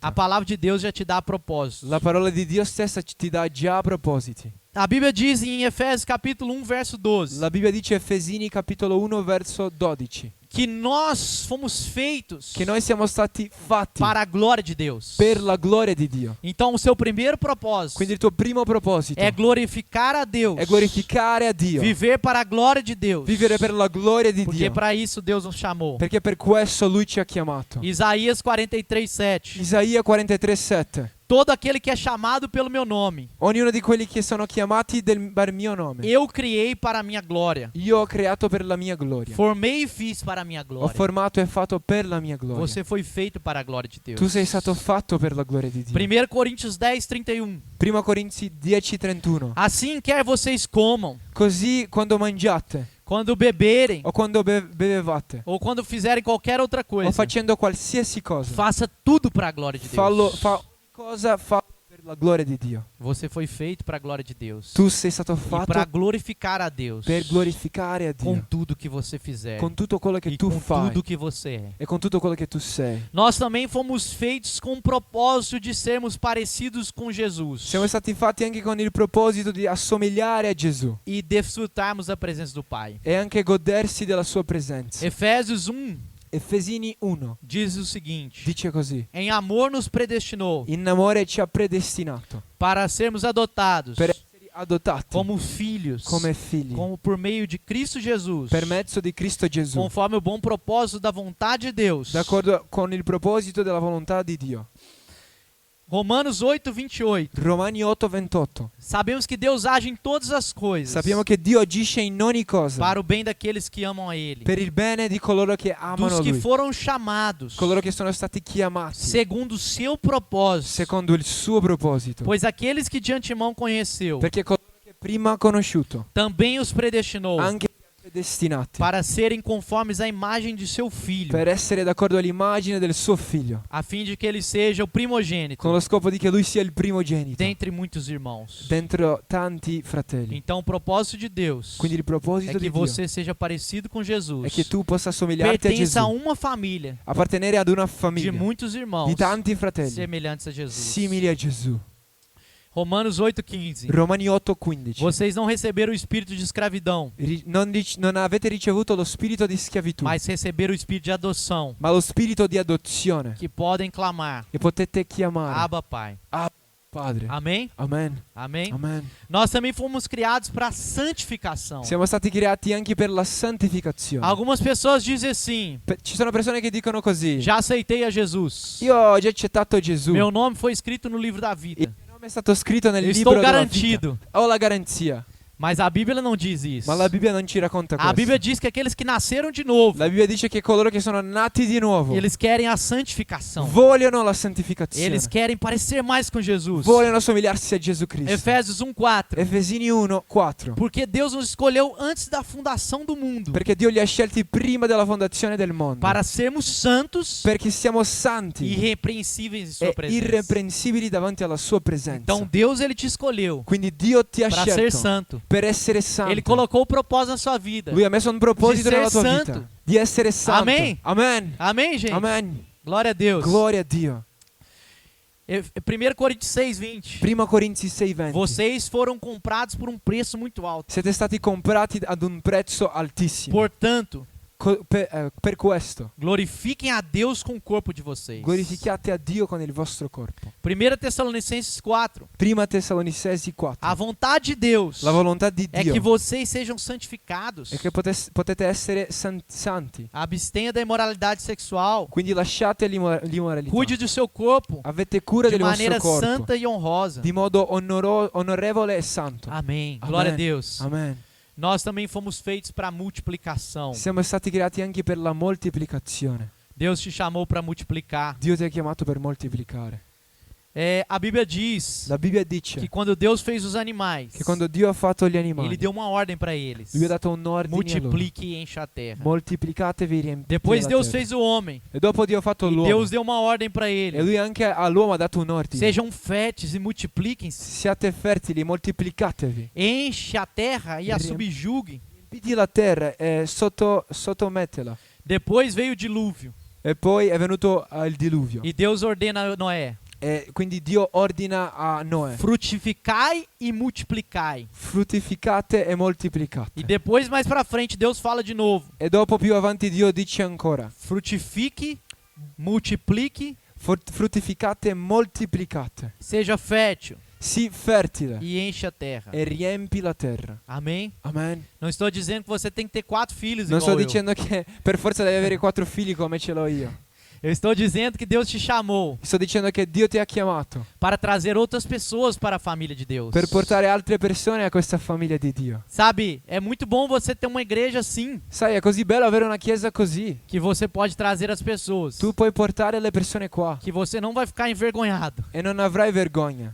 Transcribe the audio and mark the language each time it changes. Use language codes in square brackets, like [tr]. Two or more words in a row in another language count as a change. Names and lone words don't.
[pt] A palavra de Deus já te dá propósitos. [it] La parola di Dio stessa ti dà già propositi. [pt] A Bíblia diz em Efésios capítulo 1, verso 12, [it] La Bibbia dice Efesini capitolo 1 verso 12 [pt] que nós fomos feitos [it] che noi siamo stati fatti [pt] para a glória de Deus. [it] per la gloria di Dio. [pt] Então, o seu primeiro propósito [it] Quindi il tuo primo proposito [pt] é glorificar a Deus, [it] è glorificare a Dio, [pt] viver para a glória de Deus, [it] vivere per la gloria di [pt] porque [it] Dio, [pt] para isso Deus nos chamou. [it] perché per questo Lui ci ha chiamato. [pt] Isaías 43:7. [it] Isaia 43:7. [pt] Todo aquele que é chamado pelo meu nome, [it] Ognuno di quelli che sono chiamati per mio nome, [pt] eu criei para a minha glória. [it] io ho creato per la mia gloria. [pt] Formei e fiz para a minha [it] Ho [pt] glória. [it] formato e fatto per la mia gloria. [pt] Você foi feito para a glória de Deus. [it] Tu sei stato fatto per la gloria di Dio. [pt] 1 Coríntios 10:31. [it] 1 Corinzi 10:31. [pt] Assim quer vocês comam, [it] Così quando mangiate [pt] quando beberem, [it] o quando bevevate [pt] ou quando fizerem qualquer outra [it] o [pt] coisa, [it] facendo qualsiasi cosa, [pt] faça tudo para a glória de Deus. [it] fa per la gloria di Dio. [pt] Você foi feito para a glória de Deus. [it] Tu sei stato [pt] E [it] fatto [pt] para glorificar a Deus [it] per glorificare a [pt] com [it] Dio [pt] tudo que você fizer [it] con tutto quello che [pt] e [it] tu [pt] com [it] fai [pt] tudo que você é. [it] e con tutto quello che tu sei. [pt] Nós também fomos feitos com o propósito de sermos parecidos com Jesus [it] Siamo stati fatti anche con il proposito di assomigliare a Gesù [pt] e desfrutarmos da presença do Pai. [it] e anche godersi della sua presenza. [pt] Efésios 1 [it] Efesini 1 [pt] diz o seguinte: [it] dice così: [pt] em amor nos predestinou [it] in amore ci ha predestinato [pt] para sermos adotados [it] per essere adottati [pt] como filhos, [it] come figli [pt] como por meio de Cristo Jesus, [it] per mezzo di Cristo Gesù, [pt] conforme o bom propósito da vontade de Deus. [it] d'accordo con il proposito della volontà di Dio. [pt] Romanos 8:28. [it] Romani 8:28. [pt] Sabemos que Deus age em todas as coisas [it] Sappiamo che Dio agisce in ogni cosa [pt] para o bem daqueles que amam a Ele, [it] per il bene di coloro che amano [pt] dos que [it] Lui, [pt] foram chamados [it] coloro che sono stati chiamati [pt] segundo o seu propósito. [it] secondo il suo proposito. [pt] Pois aqueles que de antemão conheceu, [it] Perché coloro che prima ha conosciuto, [pt] também os predestinou [it] anche li ha predestinati [pt] para serem conformes à imagem de seu Filho, [it] per essere d'accordo all'immagine del suo figlio, [pt] a fim de que ele seja o primogênito [it] con lo scopo di che lui sia il primogenito [pt] dentre muitos irmãos. [it] dentro tanti fratelli. [pt] Então o propósito de Deus [it] Quindi il proposito [pt] é [it] di [pt] que [it] Dio [pt] você seja parecido com [it] è [pt] Jesus, [it] che tu possa assomigliarti a [pt] pertença a [it] Gesù, [pt] uma família [it] appartenere ad una [pt] de [it] famiglia [pt] muitos irmãos [it] di tanti fratelli [pt] semelhantes a Jesus. [it] simili a Gesù. [pt] Romanos 8:15. [it] Romani 8:15. [pt] Vocês não receberam o espírito de escravidão, [it] Non avete ricevuto lo spirito di schiavitù, [pt] mas receberam o espírito de adoção, [it] ma lo spirito di adozione [pt] que podem clamar: [it] che potete chiamare [pt] Abba, Pai. [it] Padre. [pt] Amém? [it] Amen. [pt] Amém? [it] Amen. [pt] Nós também fomos criados para a santificação. [it] Siamo stati creati anche per la santificazione. [pt] Algumas pessoas dizem assim: [it] Ci sono persone che dicono così: [pt] já aceitei a Jesus. [it] io ho già accettato Gesù. [pt] Meu nome foi escrito no livro da vida. [it] Il mio nome è stato scritto nel [pt] Eu [it] libro [pt] estou [it] della vita. [pt] garantido. [it] Ho la garanzia. [pt] Mas a Bíblia não diz isso. [it] Ma la Bibbia non ci racconta [pt] A [it] questo. [pt] Bíblia diz que aqueles que nasceram de novo, [it] La Bibbia dice che coloro che sono nati di nuovo [pt] eles querem a santificação. [it] vogliono la santificazione. [pt] Eles querem parecer mais com Jesus. [it] Vogliono assomigliarsi a Gesù Cristo. [pt] Efésios 1:4. [it] Efesini 1:4. [pt] Porque Deus nos escolheu antes da fundação do mundo [it] Perché Dio li ha scelti prima della fondazione del mondo. [pt] para sermos santos [it] Perché siamo [pt] e [it] santi [pt] irrepreensíveis em sua [it] e [pt] presença. [it] irreprensibili davanti alla sua presenza. [pt] Então Deus ele te escolheu [it] Quindi Dio ti ha [pt] para ser [it] scelto [pt] santo. [it] per essere santo. [pt] Ele colocou o propósito na sua vida. [it] Lui ha messo un proposito [pt] Di ser [it] nella tua [pt] santo. [it] vita di essere santo. [pt] Amen. [it] Amen. [pt] Amém, gente? [it] Amen. [pt] Glória a Deus. [it] Gloria a Dio. [pt] 1 Coríntios 6:20. [it] 1 Corinzi 6:20. [pt] Vocês foram comprados por um preço muito alto. [it] Siete stati comprati ad un prezzo altissimo. [pt] Portanto, [it] Per questo, [pt] glorifiquem a Deus com o corpo de vocês. [it] glorificate a Dio con il vostro corpo. [pt] 1 Tessalonicenses 4. [it] 1 Tessalonicesi 4. [pt] A vontade de Deus [it] La volontà di [pt] é [it] Dio [pt] que vocês sejam santificados. [it] è che potete essere santi. [pt] Abstenha da imoralidade sexual. [it] Quindi lasciate l'immoralità. [pt] Cuide do seu corpo [it] Avete cura [pt] de [it] del vostro [pt] maneira [it] corpo [pt] santa e honrosa. [it] di modo onorevole e santo. [pt] Amém. [it] Amen. [pt] Glória a Deus. [it] Amen. [pt] Nós também fomos feitos para multiplicação. [it] Siamo stati creati anche per la moltiplicazione. [pt] Deus te chamou para multiplicar. [it] Dio ti ha chiamato per moltiplicare. [pt] A Bíblia diz [it] La Bibbia dice [pt] que quando Deus fez os animais, [it] che quando Dio ha fatto gli [pt] Ele [it] animali, [pt] deu uma ordem para eles. [it] Lui ha dato un ordine a loro. [pt] Multiplique e encha a terra. [it] Moltiplicatevi e riempite [pt] Depois [it] la [pt] Deus [it] terra. [pt] fez o homem. [it] E dopo Dio ha fatto [pt] E [it] l'uomo. [pt] Deus deu uma ordem para [it] E [pt] ele. [it] Lui anche all'uomo ha dato un ordine. [pt] Sejam férteis e multipliquem-se. [it] Siate fertili, moltiplicatevi. [pt] Enche a terra e a [it] Riempite. [pt] subjugue. [it] Riempiti la terra e sottomettela. [pt] Depois veio o dilúvio. [it] E poi è venuto il diluvio. [pt] E Deus ordena a Noé: [it] E quindi Dio ordina a Noè: [pt] frutificai e multiplicai. [it] fruttificate e moltiplicate. [pt] E depois, mais pra frente, Deus fala de novo: [it] E dopo più avanti Dio dice ancora: [pt] frutifique, multiplique, [it] fruttificate e moltiplicate. [pt] seja fértil [it] Sii fertile [pt] e enche a terra. [it] e riempi la terra. [pt] Amém? [it] Amen. [pt] Não estou dizendo que você tem que ter 4 filhos [it] Non sto [pt] igual eu. [it] dicendo che per forza devi avere 4 figli come ce l'ho io. [pt] Eu estou dizendo que Deus te chamou [it] Sto dicendo che Dio ti ha chiamato [pt] para trazer outras pessoas para a família de Deus. [it] per portare altre persone a questa famiglia di Dio. [pt] Sabe, é muito bom você ter uma igreja assim, [it] Sai, è così bello avere una chiesa così. [pt] que você pode trazer as pessoas, [it] Tu puoi portare le persone qua [pt] que você não vai ficar envergonhado. [it] e non avrai vergogna.